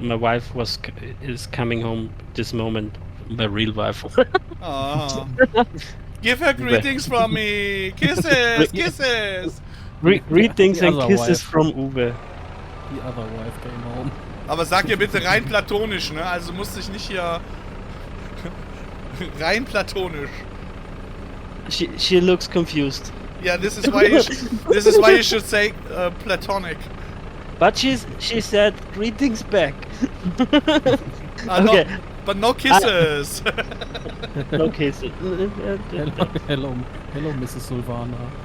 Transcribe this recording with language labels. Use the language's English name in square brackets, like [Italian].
[English] My wife is coming home this moment. My real wife. Oh. Give her greetings from me. Kisses, kisses. Greetings and kisses wife. from Uwe. The other wife came home. [German] Aber sag ihr bitte rein platonisch, ne? Also musst dich nicht hier rein platonisch. [English] She looks confused. Yeah, this is why you should say platonic. But she said greetings back. Okay. But no kisses. No kisses. Hello, Mrs. Silvana.